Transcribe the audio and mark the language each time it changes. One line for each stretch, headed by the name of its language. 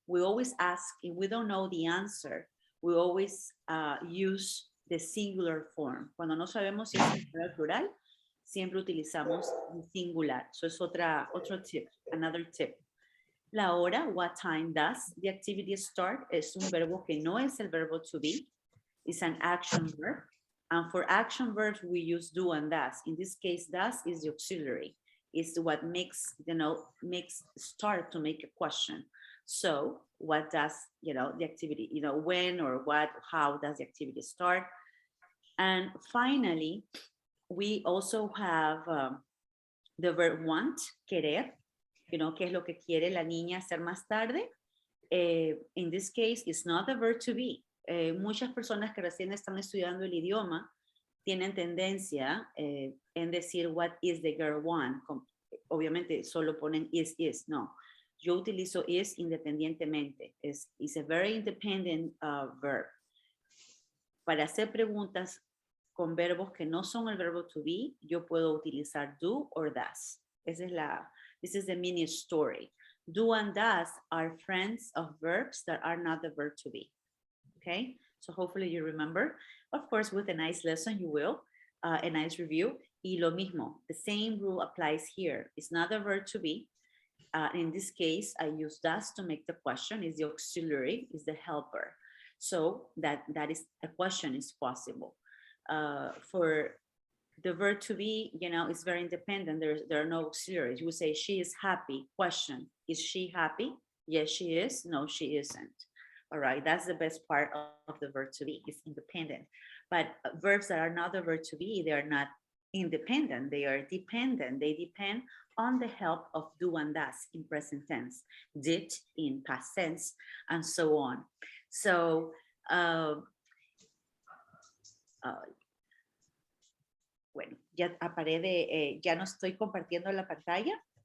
English: We always ask, if we don't know the answer, we always use the singular form.
Spanish: Cuando no sabemos si es singular o plural, siempre utilizamos el singular.
English: So
Spanish: es otro tip,
English: another tip.
Spanish: La hora,
English: what time does the activity start?
Spanish: Es un verbo que no es el verbo to be.
English: It's an action verb. And for action verbs, we use do and does. In this case, does is the auxiliary. Is what makes, you know, start to make a question. So what does, you know, the activity, you know, when or what, how does the activity start? And finally, we also have the verb want, querer, you know,
Spanish: qué es lo que quiere la niña hacer más tarde.
English: In this case, it's not the verb to be.
Spanish: Muchas personas que recién están estudiando el idioma tienen tendencia en decir
English: what is the girl want.
Spanish: Obviamente solo ponen is. No, yo utilizo is independientemente.
English: It's a very independent verb.
Spanish: Para hacer preguntas con verbos que no son el verbo to be, yo puedo utilizar do or does.
English: This is the mini story. Do and does are friends of verbs that are not the verb to be. Okay, so hopefully you remember. Of course, with a nice lesson, you will, a nice review.
Spanish: Y lo mismo,
English: the same rule applies here. It's not the verb to be. In this case, I use does to make the question. Is the auxiliary, is the helper. So that is a question is possible. For the verb to be, you know, it's very independent. There are no auxiliaries. You say she is happy. Question, is she happy? Yes, she is. No, she isn't. All right, that's the best part of the verb to be, it's independent. But verbs that are not the verb to be, they are not independent, they are dependent. They depend on the help of do and does in present tense, did in past tense, and so on.
Spanish: So, bueno, ya ya no estoy compartiendo la pantalla.